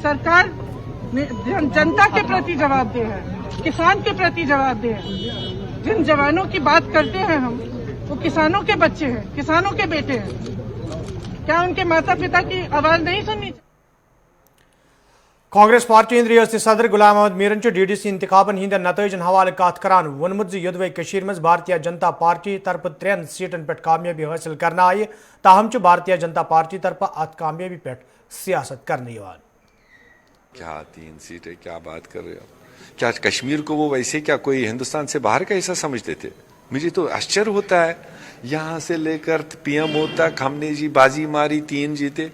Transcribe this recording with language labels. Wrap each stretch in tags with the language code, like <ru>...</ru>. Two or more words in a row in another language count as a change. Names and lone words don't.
<hi>सरकार जनता के प्रति जवाबदेह है, किसान के प्रति जवाबदेह है। जिन जवानों की बात करते हैं हम, वो किसानों के बच्चे हैं, किसानों के बेटे हैं। क्या उनके माता पिता की आवाज नहीं सुननी?</hi> <ks>कांग्रेस पार्टी हिंद रियासती सदर गुलाम अहमद मीरन DDC इंतखाबन हंद नतजन हवाले कत करान वोनमुत योदवे मज भारतीय जनता पार्टी तरफ 3 सीटन पे कामयाबी हासिल करना आये, ताहम भारतीय जनता पार्टी तरफ अत कामयाबी पे सियासत करने।</ks> <hi>क्या 3 सीटें, क्या बात कर रहे हो? क्या कश्मीर को वो वैसे क्या कोई हिंदुस्तान से बाहर का हिस्सा समझते थे? मुझे तो आश्चर्य होता है, यहाँ से लेकर PM तक हमने जी बाजी मारी, 3 जीते।</hi>